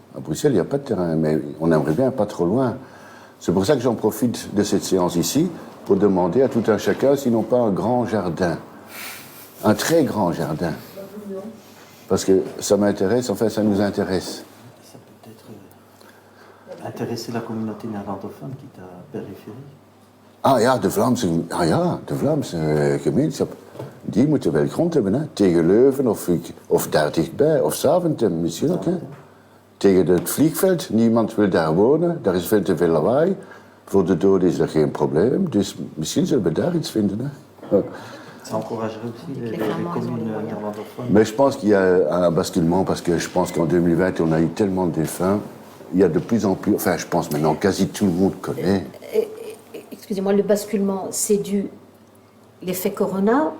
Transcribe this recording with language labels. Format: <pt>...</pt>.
<fr>À Bruxelles, il n'y a pas de terrain, mais on aimerait bien pas trop loin. C'est pour ça que j'en profite de cette séance ici, pour demander à tout un chacun s'ils n'ont pas un grand jardin. Un très grand jardin. Parce que ça m'intéresse, enfin ça nous intéresse. Ça peut peut-être intéresser la communauté néerlandophone qui est à périphérie.</fr> <nl>Ah ja, de Vlaamse gemeenschap, die moeten wel grond hebben, hè? Tegen Leuven of daar dichtbij, of Zaventem misschien ook. Hè? Tegen het vliegveld, niemand wil daar wonen, daar is veel te veel lawaai. Voor de doden is dat geen probleem, dus misschien zullen we daar iets vinden. Hè?</nl> <fr>Ça encouragerait aussi les communes néerlandophones. Mais je pense qu'il y a un basculement parce que je pense qu'en 2020, on a eu tellement de défunts il y a de plus en plus, enfin je pense maintenant quasi tout le monde connaît. Excusez-moi, le basculement, c'est dû l'effet Corona</fr>